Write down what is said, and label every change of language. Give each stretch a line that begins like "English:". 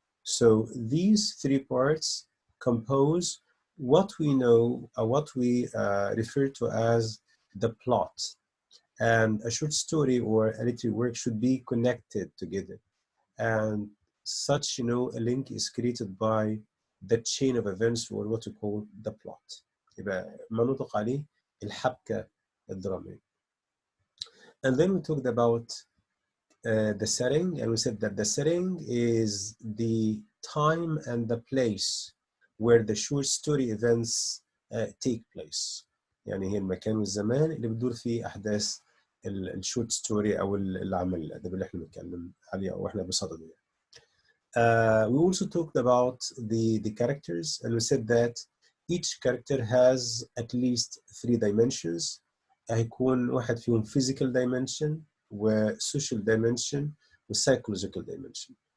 English: So these three parts compose what we know, what we refer to as the plot. And a short story or a literary work should be connected together. And such, a link is created by the chain of events or what we call the plot.
Arabic: يبقى ما نطلق عليه الحبكة الدرامية.
English: And then we talked about the setting, and we said that the setting is the time and the place where the short story events take place.
Arabic: يعني هي المكان والزمان اللي بتدور فيه أحداث الشورت ستوري أو العمل الأدبي اللي احنا بنتكلم عليه أو احنا بصدده.
English: We also talked about the characters, and we said that each character has at least 3 dimensions.
Arabic: هيكون واحد فيهم physical dimension و social dimension و psychological dimension.